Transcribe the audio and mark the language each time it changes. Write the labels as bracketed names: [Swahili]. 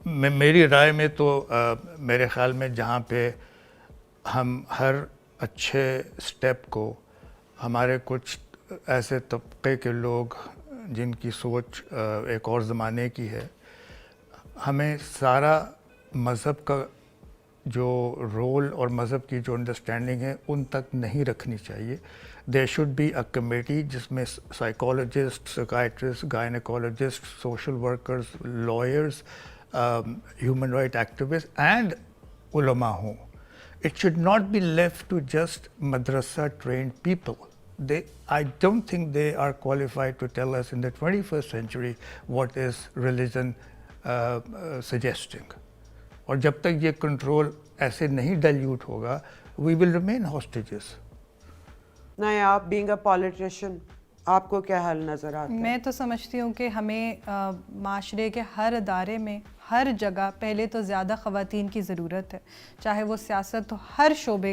[Urdu] میری رائے میں تو میرے خیال میں جہاں پہ ہم ہر اچھے سٹیپ کو ہمارے کچھ ایسے طبقے کے لوگ جن کی سوچ ایک اور زمانے کی ہے, ہمیں سارا مذہب کا جو رول اور مذہب کی جو انڈرسٹینڈنگ ہے ان تک نہیں رکھنی چاہیے. [English] there should be a committee [Urdu] جس میں [English] Psychologist, psychiatrist, gynaecologist, social workers, lawyers, human right activist and علماء ہوں. It should not be left to just madrasa trained people. I don't think they are qualified to tell us in the 21st century what is religion suggesting. [Urdu] اور جب تک یہ control ایسے نہیں dilute ہوگا [English] we will remain hostages. [Urdu] نایاب [English] being a politician [Urdu] آپ کو کیا حل نظر آتا ہے؟ میں تو سمجھتی ہوں کہ ہمیں معاشرے کے ہر ادارے میں ہر جگہ پہلے تو زیادہ خواتین کی ضرورت ہے, چاہے وہ سیاست ہو, ہر شعبے کے